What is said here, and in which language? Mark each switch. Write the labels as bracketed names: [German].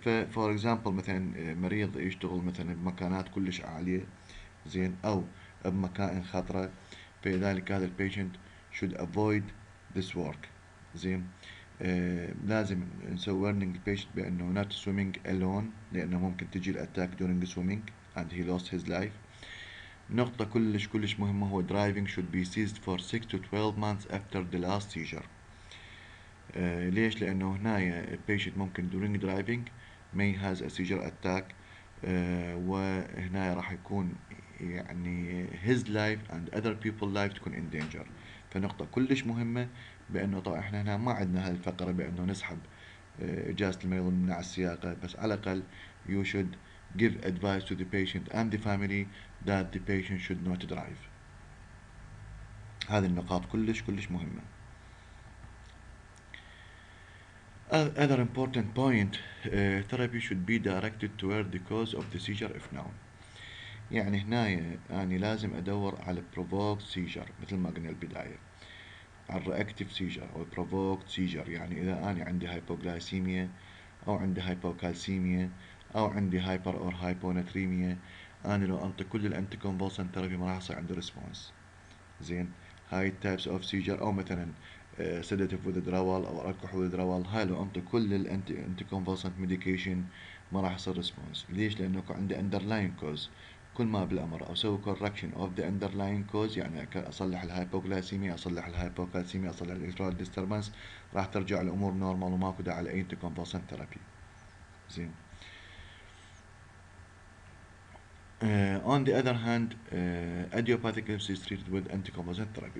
[Arabic] فور اكزامبل مثلا مريض يشتغل مثلا بمكانات كلش عالية، زين، أو بمكائن خطرة، فلذلك هذا البيشنت [English] should avoid this work. [Arabic] زين، لازم نسوي [English] warning [Arabic] البيشنت بأنه [English] not swimming alone، [Arabic] لأنه ممكن تجي الأتاك [English] during swimming and he lost his life. [Arabic] نقطة كلش مهمة هو [English] driving should be ceased for 6 to 12 months after the last seizure. [Arabic] ليش؟ لأنه هنا البيشنت ممكن [English] during driving may has a seizure attack، [Arabic] وهنا راح يكون يعني [English] his life and other people life [Arabic] تكون [English] in danger. [Arabic] فنقطة كلش مهمة بأنه طبعا احنا هنا ما عندنا هذه الفقرة بأنه نسحب إجازة المريض من على السياقة، بس على الأقل [English] you should give advice to the patient and the family that the patient should not drive. [Arabic] هذه النقاط كلش مهمة. [English] Other important point, therapy should be directed toward the cause of the seizure if known. [Arabic] يعني هنا أنا لازم أدور على provoked seizure مثل ما قلنا البداية، على reactive seizure أو provoked seizure. يعني إذا أنا عندي hypoglycemia أو عندي hypocalcemia أو عندي hyper or hyponatremia، أنا لو أنطي كل الأنتي convulsant therapy ما راح يصير عندي response. زين، هاي types of seizure أو مثلا sedative withdrawal أو alcohol withdrawal، هاي لو أنطي كل الأنتي convulsant medication ما راح يصير response. ليش؟ لأنه عندي underlying cause. كل ما بالأمر أسوي [English] correction of the underlying cause، [Arabic] يعني أصلح الهايبوغلايسيميا، أصلح الهايبوكالسيميا، أصلح الإلكترول ديستربنس، راح ترجع الأمور نورمال وماكو داعي على أي أنتي convulsant therapy. زين. [English] On the other hand, idiopathic epilepsy is treated with anticonvulsant therapy.